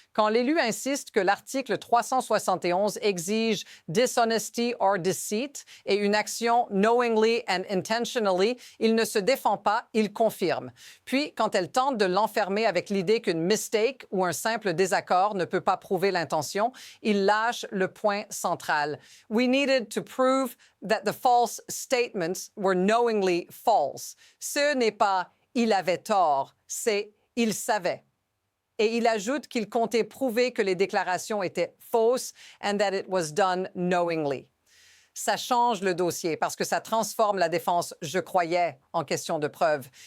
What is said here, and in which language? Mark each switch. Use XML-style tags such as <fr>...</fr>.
<fr>Quand l'élu insiste que l'article 371 exige</fr> <en>dishonesty or deceit</en> <fr>et une action</fr> <en>knowingly and intentionally,</en> <fr>il ne se défend pas, il confirme. Puis, quand elle tente de l'enfermer avec l'idée qu'une mistake ou un simple désaccord ne peut pas prouver l'intention, il lâche le point central.</fr> <en>We needed to prove that the false statements were knowingly false.</en> <fr>Ce n'est pas « il avait tort », c'est « il savait ». Et il ajoute qu'il comptait prouver que les déclarations étaient fausses</fr> <en>and that it was done knowingly.</en> <fr>Ça change le dossier parce que ça transforme la défense « je croyais » en question de preuve.</fr>